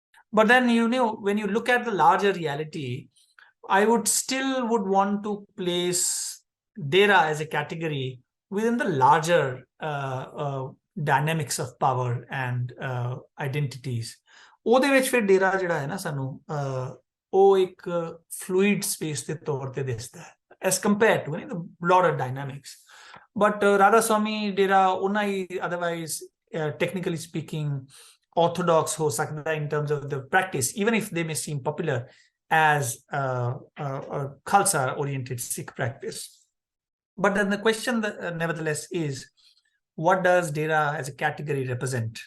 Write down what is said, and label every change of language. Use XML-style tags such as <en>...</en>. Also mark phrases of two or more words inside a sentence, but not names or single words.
<en>But then, when you look at the larger reality, I would want to place Dera as a category within the larger dynamics of power and identities.</en> <pa>ਉਹਦੇ ਵਿੱਚ ਫਿਰ ਡੇਰਾ ਜਿਹੜਾ ਹੈ ਨਾ ਸਾਨੂੰ ਉਹ ਇੱਕ</pa> <en>fluid space</en> <pa>ਦੇ ਤੌਰ ਤੇ ਦਿਸਦਾ ਹੈ</pa> <en>as compared to the broader dynamics. But Radha Swami Dera</en> <pa>ਉਹਨਾਂ ਹੀ</pa> <en>otherwise technically speaking orthodox</en> <hi>हो सकता</hi> <en>in terms of the practice, even if they may seem popular as a Khalsa oriented Sikh practice. But then the question nevertheless is, what does Dera as a category represent?</en>